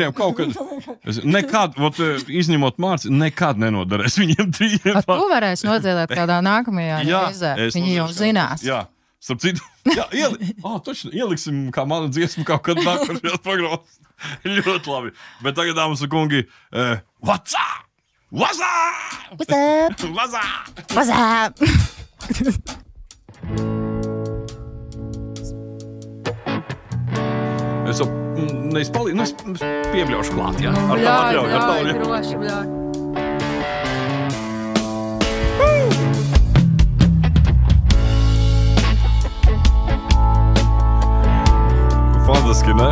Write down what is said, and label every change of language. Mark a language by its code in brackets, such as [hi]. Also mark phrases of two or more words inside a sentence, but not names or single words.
[lv] Viņiem kaut kad, izņemot Mārci, nekad nenodarēs viņiem trījiem. Tu varēsi nodziedāt kādā nākamajā reizē. Viņi jau zinās. Jā, Starp citu, ieliksim kā manu dziesmu kaut kad nākošajās programmās. Ļoti labi. Bet tagad, dāmas un kungi, [en] what's up? What's up? What's up? What's up? What's up? [lv] Es piebļaušu klāt, jā. Ar tavu atļauju. Droši, bļauj. Fantastiski, ne?